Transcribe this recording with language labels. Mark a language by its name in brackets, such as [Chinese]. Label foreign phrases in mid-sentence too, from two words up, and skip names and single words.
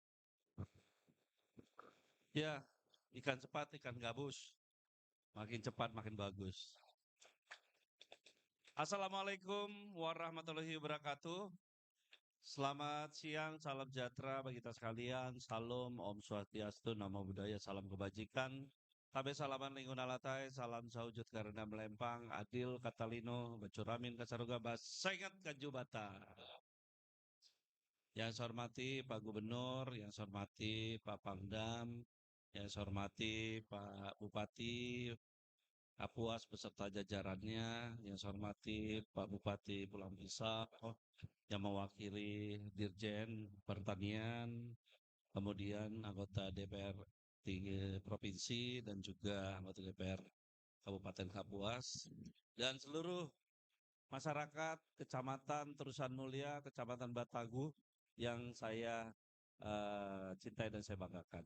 [Indonesian] Ya, ikan cepat, ikan gabus. Makin cepat, makin bagus. [Arabic] السلام عليكم ورحمة الله وبركاته. [Indonesian] Selamat siang, salam sejahtera bagi kita sekalian. Salam, Om Swastiastu, Namo Buddhaya, salam kebajikan. [Kendayan] Tabe salaman lingkungan alatai, salam saujud karena melempang, adil katalino, bacuramin kasaruga basengat kajubata. [Indonesian] Yang saya hormati Pak Gubernur, yang saya hormati Pak Pangdam, yang saya hormati Pak Bupati Kapuas beserta jajarannya, yang saya hormati Pak Bupati Pulang Pisau, yang mewakili Dirjen Pertanian, kemudian anggota DPR 3 Provinsi dan juga anggota DPR Kabupaten Kapuas, dan seluruh masyarakat Kecamatan Terusan Mulia, Kecamatan Batagu yang saya cintai dan saya banggakan.